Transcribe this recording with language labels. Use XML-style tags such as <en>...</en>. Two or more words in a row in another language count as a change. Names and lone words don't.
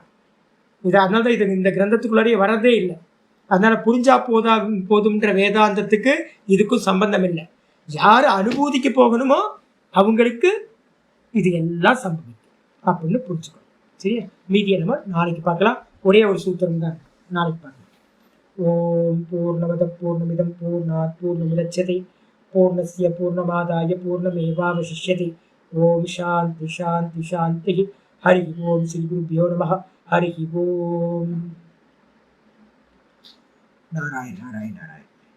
<ta>அதனாலதான் இது இந்த கிரந்தத்துக்குள்ளாரியே வரதே இல்லை. அதனால புரிஞ்சா போதும்ன்ற வேதாந்தத்துக்கு இதுக்கும் சம்பந்தம் இல்லை. யாரு அனுபூதிக்கு போகணுமோ அவங்களுக்கு இது எல்லாம் சம்பவிக்கும் அப்படின்னு புரிஞ்சுக்கணும். சரியா? மீதியை நம்ம நாளைக்கு பார்க்கலாம். ஒரே ஒரு சூத்திரம் தான் நாளைக்கு பார்க்கலாம்.</ta> <sa>ओम् पूर्णमद पूर्णमिदम् पूर्णात् पूर्णमुदच्यते पूर्णस्य पूर्णमादाय पूर्णमेवावशिष्यते. ओम् शान्ति शान्ति शान्ति। हरि ओम् श्री गुरुभ्यो नमः. हरि ओम्। नारायण नारायण नारायण.</sa>